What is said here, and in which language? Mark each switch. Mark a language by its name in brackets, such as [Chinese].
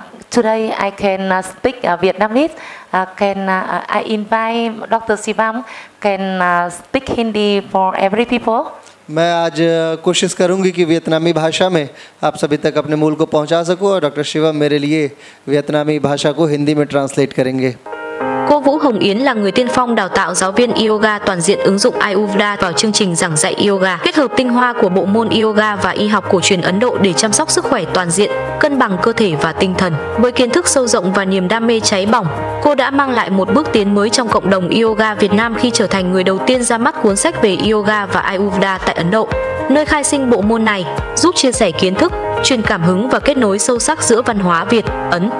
[English] Today I can speak Vietnamese. I invite Dr. Sivam can speak Hindi for every people. [Hindi] मैं आज कोशिश करूंगी कि वियतनामी भाषा में आप सभी तक अपने मूल को पहुंचा सकूं और डॉक्टर शिवम मेरे लिए वियतनामी भाषा को हिंदी में ट्रांसलेट करेंगे. [Vietnamese] Cô Vũ Hồng Yến là người tiên phong đào tạo giáo viên yoga toàn diện ứng dụng Ayurveda vào chương trình giảng dạy yoga, kết hợp tinh hoa của bộ môn yoga và y học cổ truyền Ấn Độ để chăm sóc sức khỏe toàn diện, cân bằng cơ thể và tinh thần. Với kiến thức sâu rộng và niềm đam mê cháy bỏng, cô đã mang lại một bước tiến mới trong cộng đồng yoga Việt Nam khi trở thành người đầu tiên ra mắt cuốn sách về yoga và Ayurveda tại Ấn Độ, nơi khai sinh bộ môn này, giúp chia sẻ kiến thức, truyền cảm hứng và kết nối sâu sắc giữa văn hóa Việt, Ấn.